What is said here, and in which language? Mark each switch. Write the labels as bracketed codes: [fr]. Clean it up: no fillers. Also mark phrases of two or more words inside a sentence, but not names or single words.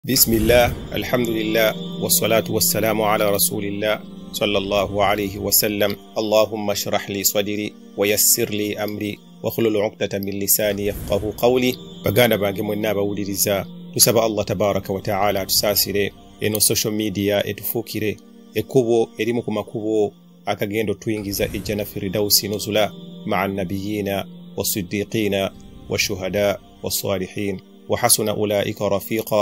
[ar] بسم الله الحمد لله والصلاة والسلام على رسول الله صلى الله عليه وسلم. اللهم اشرح لي صدري ويسر لي أمري واحلل عقدة من لساني يفقه قولي. [lg] baganda bange mwenna abawuliriza tusaba Allah [ar] تبارك وتعالى [lg] tusasire eno [en] social media [lg] etufuukire ekkubo erimu ku makubo akagendo tuyingiza ejjana [ar] الفردوس نزلا مع نبينا والصديقين والشهداء والصالحين وحسن أولئك رفيقا.